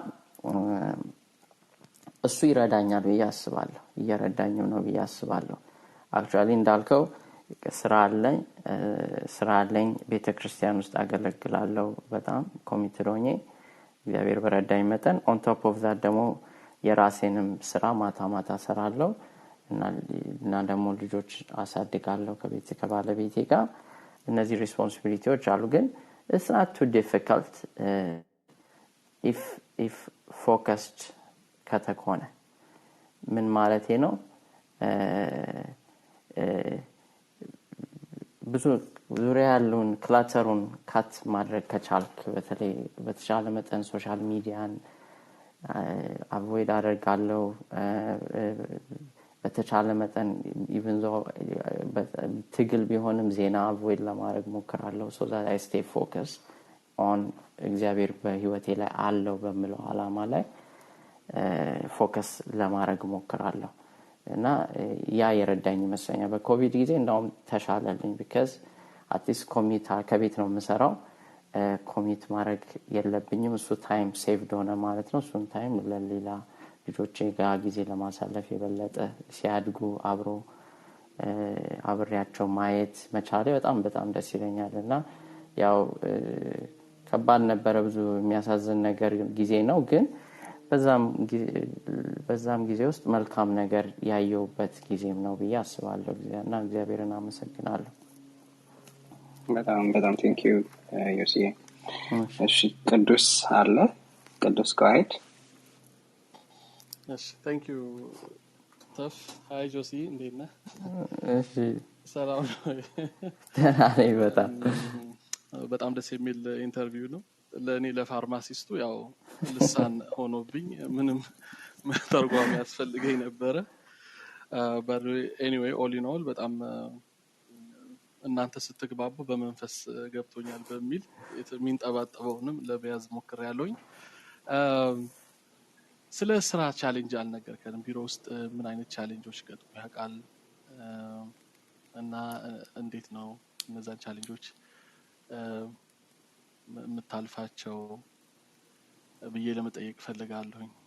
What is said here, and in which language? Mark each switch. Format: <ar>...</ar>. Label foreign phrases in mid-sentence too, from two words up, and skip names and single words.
<am>እሱ ይረዳኛል ብዬ አስባለሁ እየረዳኝም ነው ብዬ አስባለሁ አክቹአሊ እንዳልከው ስራ አለኝ ቤተክርስቲያን ውስጥ አገለግላለሁ በጣም ኮሚትድ ሆኜ እግዚአብሔር በረዳኝ መጠን</am> <en>on top of that</en> <am>ደግሞ የራሴንም ስራ ማታ ሰራለሁ እና ደግሞ ልጆች አሳድጋለሁ ከባለቤቴ ጋር እነዚህ ሪስፖንሲቢሊቲዎች አሉ ግን</am> <en>it's not too difficult if focused</en> <am>ከተኮነ ምን ማለቴ ነው ብዙ ዙሪያ ያለውን</am> <en>clutterኡን cut</en> <am>ማድረግ ከቻልክ በተለይ በተቻለ መጠን</am> <en>social mediaን</en> <am>አቮይድ አደርጋለሁ በተቻለ መጠን</am> <en>even though</en> <am>ትግል ቢሆንም ዜና አቮይድ ለማድረግ ሞክራለሁ</am> <en>so that I stay focused on</en> <am>እግዚአብሔር በህይወቴ ላይ አለው በሚለው ዓላማ ላይ ፎከስ ለማድረግ ሞክራለሁ እና ያ የረዳኝ መስለኛ በኮቪድ ጊዜ እንደውም ተሻለልኝ</am> <en>because at least</en> <am>ኮሚት ከቤት ነው የምሰራው ኮሚት ማድረግ የለብኝም እሱ</am> <en>time saved</en> <am>ሆነ ማለት ነው እሱን ታይም ለሌላ ልጆቼ ጋር ጊዜ ለማሳለፍ የበለጠ ሲያድጉ አብሬያቸው ማየት መቻሌ በጣም ደስ ይለኛልና ያው ከባድ ነበር ብዙ የሚያሳዝን ነገር ጊዜ ነው ግን በዛም ጊዜ ውስጥ መልካም ነገር ያየውበት ጊዜም ነው ብዬ አስባለሁ እና እግዚአብሔርን አመሰግናለሁ በጣም</am> <en>thank you</en> <am>ዮሲ እሺ ቅዱስ አለ ቅዱስ ጋይድ እሺ</am> <en>thank you Staff hi</en> <am>ጆሲ እንዴት ነህ እሺ ሰላም ነኝ በጣም ደስ የሚል ኢንተርቪው ነው ለኔ ለፋርማሲስቱ ያው ልሳን ሆኖብኝ ምንም ተርጓሚ ያስፈልገኝ ነበር</am> <en>but anyway all in all</en> <am>በጣም እናንተ ስትግባቡ በመንፈስ ገብቶኛል በሚል የሚንጠባጠበውንም ለበያዝ ሞክሬያለሁኝ ስለ ስራ ቻሌንጅ አልነገርከንም ቢሮ ውስጥ ምን አይነት ቻሌንጆች ገጥሞ ያውቃል እና እንዴት ነው እነዛን ቻሌንጆች ምታልፋቸው ብዬ ለመጠየቅ ፈልጋለሁኝ</am>